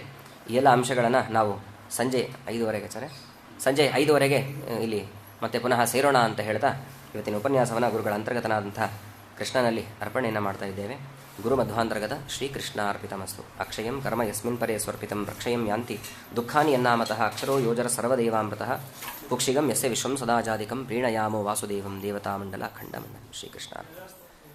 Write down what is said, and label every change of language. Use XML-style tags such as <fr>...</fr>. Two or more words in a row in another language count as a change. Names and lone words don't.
<kn>ಈ ಎಲ್ಲ ಅಂಶಗಳನ್ನು ನಾವು ಸಂಜೆ 5:15 ಸಂಜೆ 5:15 ಇಲ್ಲಿ ಮತ್ತೆ ಪುನಃ ಸೇರೋಣ ಅಂತ ಹೇಳ್ತಾ ಇವತ್ತಿನ ಉಪನ್ಯಾಸವನ್ನು ಗುರುಗಳ ಅಂತರ್ಗತನಾದಂಥ ಕೃಷ್ಣನಲ್ಲಿ ಅರ್ಪಣೆಯನ್ನು ಮಾಡ್ತಾ ಇದ್ದೇವೆ.</kn> <sa>ಗುರು ಮಧ್ವಾಂತರ್ಗತ ಶ್ರೀಕೃಷ್ಣ ಅರ್ಪಿತಮಸ್ತು. ಅಕ್ಷಯಂ ಕರ್ಮ ಯಸ್ಮಿನ್ ಪರೇ ಸ್ವರ್ಪಿತಂ ರಕ್ಷಯಂ ಯಾಂತಿ ದುಃಖಾನಿ ಯನ್ನಾಮತಃ ಅಕ್ಷರೋ ಯೋಜರ ಸರ್ವದೇವಾಮೃತಃ ಕುಕ್ಷಿಗಂ ಯಸ್ಯ ವಿಶ್ವಂ ಸದಾಜಾದಿಕಂ ಪ್ರೀಣಯಾಮೋ ವಾಸುದೇವಂ ದೇವತಾಮಂಡಲ ಖಂಡಮಂಡಲ. ಶ್ರೀಕೃಷ್ಣ.</sa>